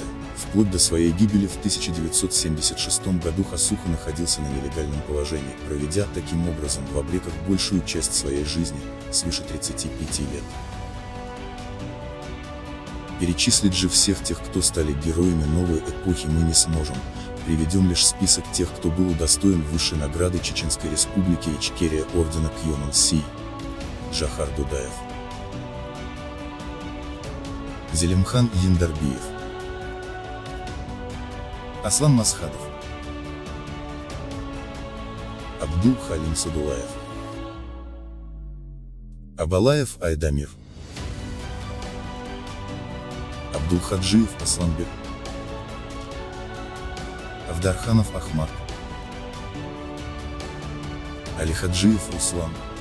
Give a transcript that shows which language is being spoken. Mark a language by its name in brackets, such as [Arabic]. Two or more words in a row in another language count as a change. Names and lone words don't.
[Russian] Вплоть до своей гибели в 1976 году Хасуха находился на нелегальном положении, проведя таким образом в обреках большую часть своей жизни, свыше 35 лет. Перечислить же всех тех, кто стали героями новой эпохи, мы не сможем, приведем лишь список тех, кто был удостоен высшей награды Чеченской Республики Ичкерия ордена Кьонан-Си. Джохар Дудаев, Зелимхан Яндарбиев, Аслан Масхадов, Абдул Халим Садулаев, Абалаев Айдамир, Абдулхаджиев Асланбек, Авдарханов Ахмад, Алихаджиев Руслан,